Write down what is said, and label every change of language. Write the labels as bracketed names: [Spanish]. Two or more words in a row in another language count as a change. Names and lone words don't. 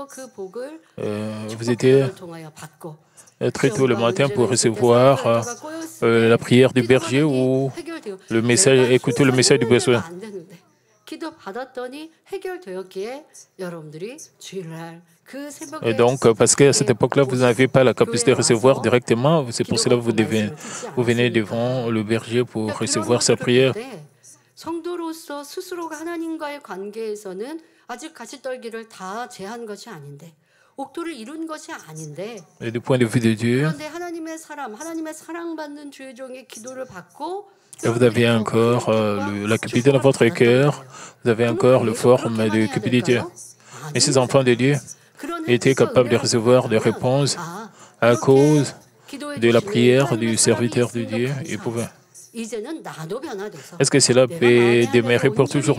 [French] Vous étiez très tôt le matin pour recevoir la prière du berger ou le message, écouter le message du besoin. Et donc, parce qu'à cette époque-là, vous n'avez pas la capacité de recevoir directement, c'est pour cela que vous venez devant le berger pour recevoir sa prière. [Korean] 성도로서 스스로가 하나님과의 관계에서는 아직 가시떨기를 다 제한 것이 아닌데 옥토를 이룬 것이 아닌데 [French] Et du point de vue de Dieu, [Korean] 그런데 하나님의 사랑받는 주의 종의 기도를 받고 [French] et vous avez encore la cupidité dans votre cœur, vous avez encore le forme de cupidité. Et ces enfants de Dieu étaient capables de recevoir des réponses à cause de la prière du serviteur de Dieu. Ils pouvaient. Est-ce que cela peut demeurer pour toujours?